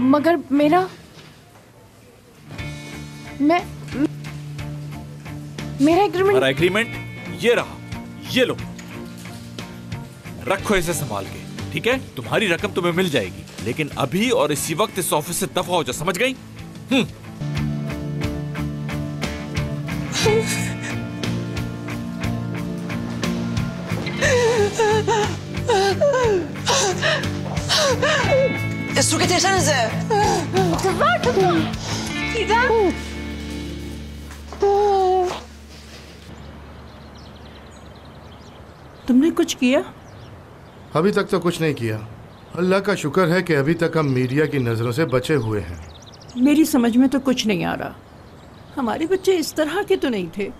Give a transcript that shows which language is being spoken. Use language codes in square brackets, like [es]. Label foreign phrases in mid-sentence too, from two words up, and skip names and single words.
[hi] मगर मेरा एग्रीमेंट। हमारा एग्रीमेंट ये रहा, ये लो, रखो इसे संभाल के, ठीक है? तुम्हारी रकम तुम्हें मिल जाएगी, लेकिन अभी और इसी वक्त इस ऑफिस से दफा हो जा, समझ गई? [tr] Su getirsenize. Kızlar tutun. Didem. [hi] तुमने कुछ किया? अभी तक तो कुछ नहीं किया। अल्लाह का शुक्र है कि अभी तक हम मीडिया की नजरों से बचे हुए हैं। मेरी समझ में तो कुछ नहीं आ रहा। हमारे बच्चे इस तरह के तो नहीं थे।